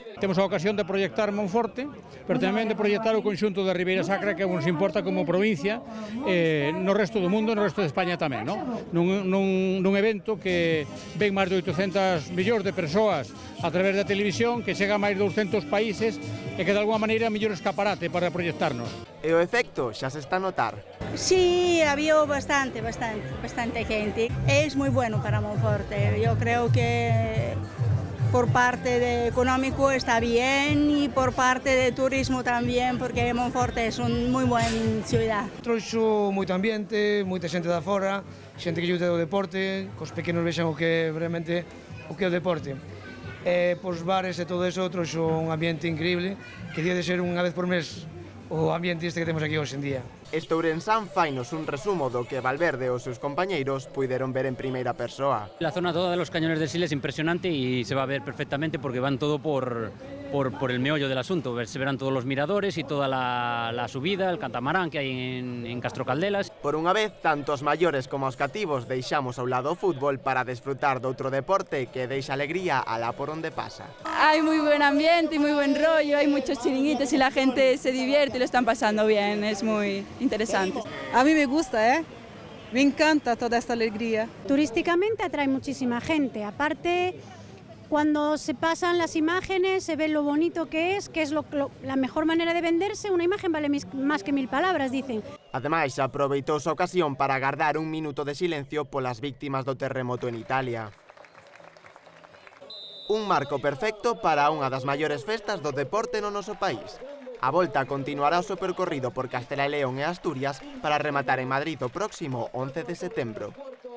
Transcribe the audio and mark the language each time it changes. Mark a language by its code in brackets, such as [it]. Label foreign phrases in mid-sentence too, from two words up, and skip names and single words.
[gl] Temos a ocasión de proyectar Monforte, pero tamén de proyectar o conxunto da Ribeira Sacra, que nos importa como provincia no resto do mundo, no resto de España tamén, nun evento que ven máis de 800 millóns de persoas a través da televisión, que chega a máis de 200 países e que de alguma maneira é mellor escaparate para proyectarnos. E o efecto xa se está a notar. [es] Sí, había bastante gente. Es muy bueno para Monforte. Yo creo que por parte de económico está bien y por parte de turismo también, porque Monforte es una muy buena ciudad. [gl] Trouxo moito ambiente, moita xente da fora, xente que lle gusta o deporte, cos pequenos vexan o que realmente o que é o deporte. Pos bares e todo eso trouxo un ambiente increíble, que día de ser unha vez por mes o ambiente este que temos aquí hoxe en día. Este ourensán fainos un resumo do que Valverde e os seus compañeiros puideron ver en primeira persoa. [es] La zona toda de los cañones de Sil es impresionante y se va a ver perfectamente porque van todo por el meollo del asunto. Se verán todos los miradores y toda la subida, el catamarán que hay en Castro Caldelas. [gl] Por unha vez, tanto os maiores como os cativos deixamos ao lado o fútbol para desfrutar doutro deporte que deixa alegría alá por onde pasa. [es] Hay muy buen ambiente y muy buen rollo, hay muchos chiringuitos y la gente se divierte y lo están pasando bien, es muy interesante. A mí me gusta, me encanta toda esta alegría. Turísticamente atrae muchísima gente, aparte cuando se pasan las imágenes se ve lo bonito que es la mejor manera de venderse, una imagen vale más que 1000 palabras, dicen. [gl] Ademais, aproveitouse a ocasión para agardar un minuto de silencio polas víctimas do terremoto en Italia. Un marco perfecto para unha das maiores festas do deporte no noso país. A Volta continuará o seu percorrido por Castela e León e Asturias para rematar en Madrid o próximo 11 de setembro.